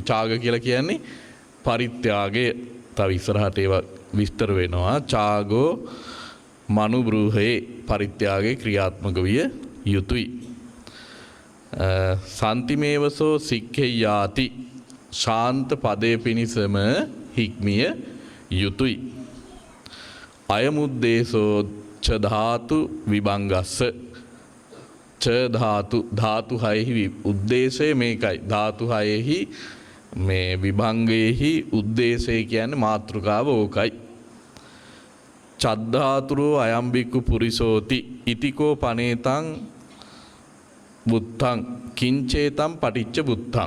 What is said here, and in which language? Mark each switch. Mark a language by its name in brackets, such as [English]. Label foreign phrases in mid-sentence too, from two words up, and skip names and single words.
[Sinhala] ඡාග කියලා කියන්නේ පරිත්‍යාගය. තව ඉස්සරහට ඒවා විස්තර වෙනවා. [Pali] ඡාගෝ මනුබ්‍රූහයේ. [Sinhala] පරිත්‍යාගය ක්‍රියාත්මක විය යුතුයි. [Pali] සම්තිමේවසෝ සික්ඛෙයාති. [Sinhala] ශාන්ත පදයේ පිණිසම හික්මිය යුතුයි. [Pali] අයමුද්දේසෝ ච ධාතු විභංගස්ස. [Sinhala] ච ධාතු ධාතු හයෙහි උද්දේශය මේකයි. ධාතු හයෙහි මේ විභංගයේහි උද්දේශය කියන්නේ මාතෘකාව ඕකයි. [Pali] චද්ධාතුරෝ අයම්බික්කු පුරිසෝති ඉතිකෝ පනේතං බුත්තං කිංචේතං පටිච්ච බුත්තං.